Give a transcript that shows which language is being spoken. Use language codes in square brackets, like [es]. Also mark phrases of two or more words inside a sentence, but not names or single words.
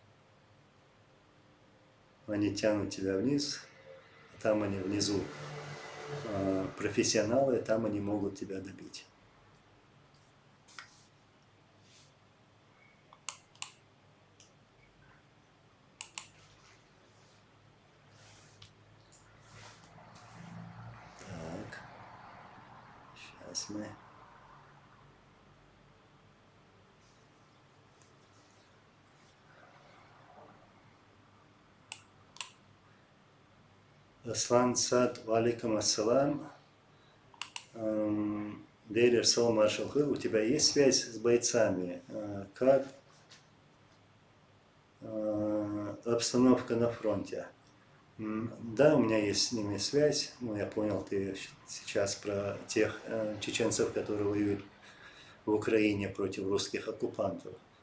[ru] Они тянут тебя вниз, там они внизу профессионалы, там они могут тебя добить. Так, сейчас мы... [ar] Аслан Сад, وعليكم السلام. [ru] Дейр Сол Маршал, у тебя есть связь с бойцами? Как обстановка на фронте? Да, у меня есть с ними связь. Ну, я понял, ты сейчас про тех чеченцев, которые воюют в Украине против русских оккупантов.